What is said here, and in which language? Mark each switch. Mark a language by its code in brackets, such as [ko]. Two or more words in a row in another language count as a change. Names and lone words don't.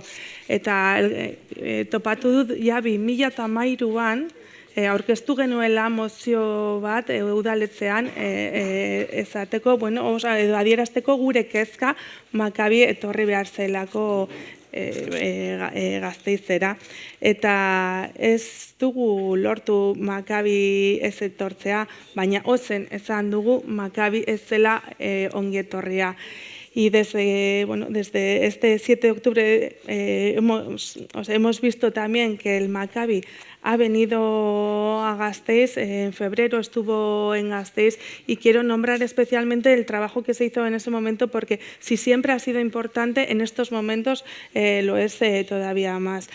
[eu] Eta topatu dut, ja 2013an, aurkeztu genuela mozio bat udaletzean ezateko, bueno, edo adierazteko gure kezka Makabi etorri behar zelako Gasteizera. Eta ez dugu lortu Makabi ez etortzea, baina ozen esan dugu Makabi ez zela ongietorria. [es] Y desde este 7 de octubre hemos visto también que el Makabi ha venido a Gasteiz, en febrero estuvo en Gasteiz, y quiero nombrar especialmente el trabajo que se hizo en ese momento, porque si siempre ha sido importante, en estos momentos lo es todavía más.